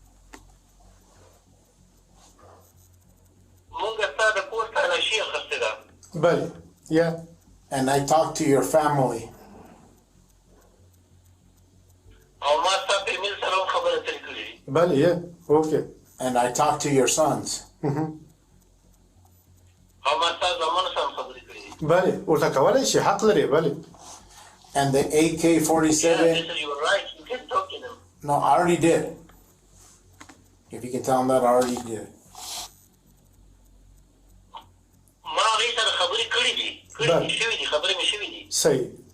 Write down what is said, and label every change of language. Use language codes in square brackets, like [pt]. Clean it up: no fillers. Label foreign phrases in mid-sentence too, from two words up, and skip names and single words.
[en] بله yeah. And I talked to your family. بله yeah. okay. And I talked to your sons. [ps] بله ورته کولای شي حق لري بله. [en] And the AK-47. Yeah, you were right. You did talk to them. No, I already did. If you can tell them that, I already did. [ps] صحیح.